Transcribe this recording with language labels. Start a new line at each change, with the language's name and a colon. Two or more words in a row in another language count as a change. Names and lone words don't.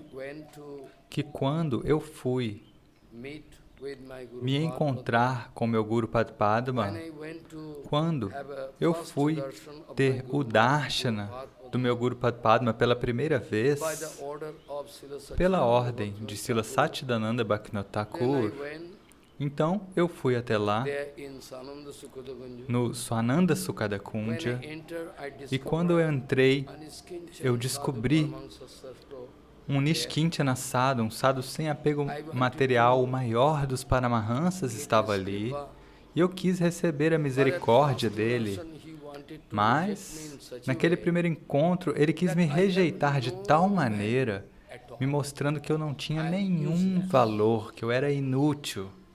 Portuguese: que quando eu fui me encontrar com meu Guru Padma, quando eu fui ter o darshana do meu Guru Padma pela primeira vez, pela ordem de Srila Satchidananda Bhaktivinoda Thakur, então eu fui até lá, no Swananda Sukada Kundya, e quando eu entrei, eu descobri um
Sanskrit: Nishkintyana sadhu,
Portuguese: um sadhu sem apego material, o maior dos Paramahansas estava ali, e eu quis receber a misericórdia dele. Mas, naquele primeiro encontro, ele quis me rejeitar de tal maneira, me mostrando que eu não tinha nenhum valor, que eu era inútil.